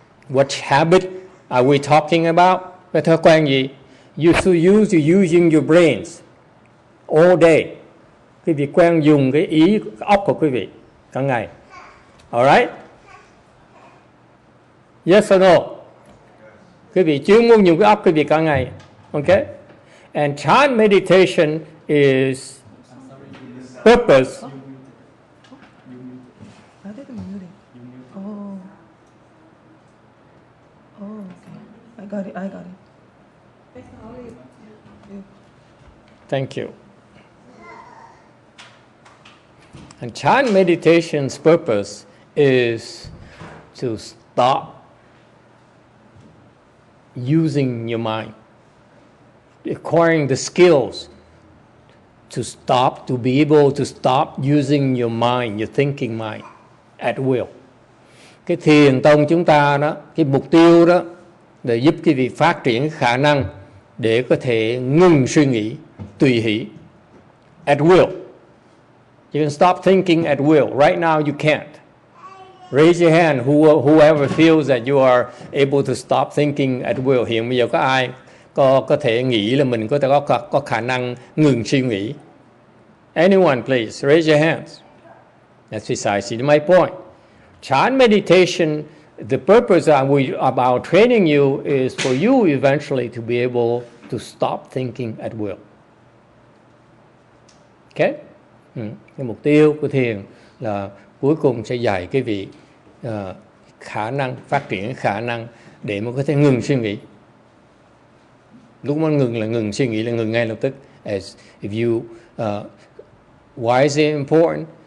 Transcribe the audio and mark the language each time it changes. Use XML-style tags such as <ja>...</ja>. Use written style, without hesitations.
<en>What habit are we talking about?</en> <vi>Cái thói quen gì?</vi> <en>You're using your brains all day.</en> <vi>Quý vị quen dùng cái óc của quý vị cả ngày.</vi> <en>Alright? Yes or no?</en> <vi>Quý vị chuyên muốn dùng cái óc quý vị cả ngày.</vi> <en>Okay? And chant meditation is purpose. I didn't mute it. Oh. Oh, okay. I got it. Thank you. And chant meditation's purpose is to stop using your mind, acquiring the skills to be able to stop using your mind, your thinking mind, at will.</en> <vi>Cái thiền tông chúng ta đó, cái mục tiêu đó để giúp quý vị phát triển khả năng để có thể ngừng suy nghĩ tùy hỷ</vi> <en>at will. You can stop thinking at will. Right now you can't. Raise your hand whoever feels that you are able to stop thinking at will.</en> <vi>Hiện bây giờ có ai có thể nghĩ là mình có thể có khả năng ngừng suy nghĩ?</vi> <en>Anyone, please raise your hands. That's precisely my point. Chant meditation, the purpose about training you is for you eventually to be able to stop thinking at will. Okay?</en> <vi>Cái mục tiêu của thiền là cuối cùng sẽ dạy quý vị khả năng, phát triển khả năng để mà có thể ngừng suy nghĩ. Lúc mà ngừng là ngừng suy nghĩ là ngừng ngay lập tức.</vi> <en>As if you, why is it important?</en>